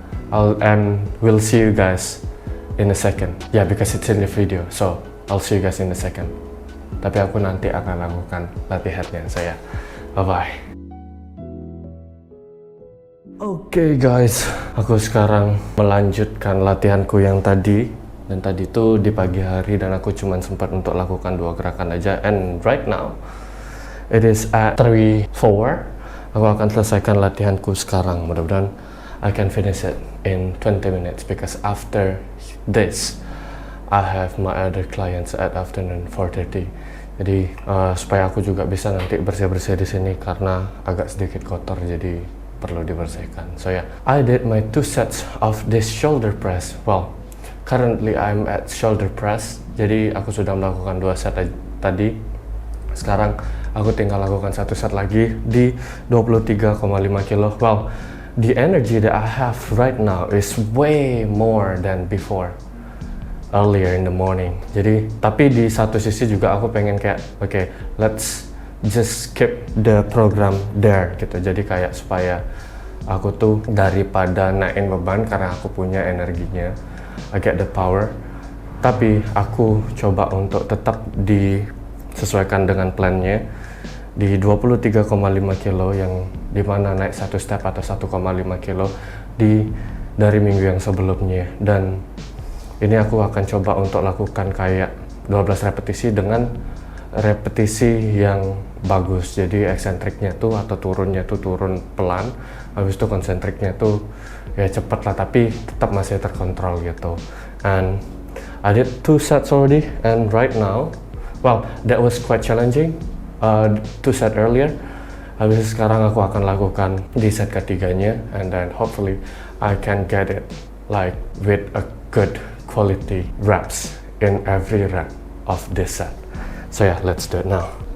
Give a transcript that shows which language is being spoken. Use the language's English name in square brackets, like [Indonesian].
[English] And we'll see you guys in a second. Yeah, because it's in the video, so I'll see you guys in a second. [Indonesian] Tapi aku nanti akan lakukan latihannya saya. Bye bye. Oke guys, aku sekarang melanjutkan latihanku yang tadi. Dan tadi tuh di pagi hari, dan aku cuma sempat untuk lakukan 2 gerakan aja. [English] And right now it is at 3:04. [Indonesian] Aku akan selesaikan latihanku sekarang. Mudah-mudahan [English] I can finish it in 20 minutes, because after this I have my other clients at afternoon 4:30. [Indonesian] Jadi supaya aku juga bisa nanti bersih-bersih di sini karena agak sedikit kotor, jadi perlu dibersihkan. [English] So yeah, I did my 2 sets of this shoulder press. Well, currently I'm at shoulder press. [Indonesian] Jadi aku sudah melakukan 2 set tadi. Sekarang aku tinggal lakukan 1 set lagi di 23,5 kilo. [English] Well, the energy that I have right now is way more than before, earlier in the morning. [Indonesian] Jadi, tapi di satu sisi juga aku pengen kayak, [English] okay, let's just keep the program there [Indonesian] gitu. Jadi kayak supaya aku tuh daripada naikin beban, karena aku punya energinya, [English] I get the power. [Indonesian] Tapi aku coba untuk tetap disesuaikan dengan plannya di 23,5 kilo, yang dimana naik 1 step atau 1,5 kilo dari minggu yang sebelumnya. Dan ini aku akan coba untuk lakukan kayak 12 repetisi dengan repetisi yang bagus. Jadi eksentriknya tuh atau turunnya tuh turun pelan, habis itu konsentriknya tuh ya cepet lah, tapi tetap masih terkontrol gitu. [English] And I did 2 sets already, and right now, well, that was quite challenging. 2 set earlier. [Indonesian] Habis itu sekarang aku akan lakukan di set ketiganya, [English] and then hopefully I can get it like with a good quality reps in every rep of this set. So yeah, let's do it now.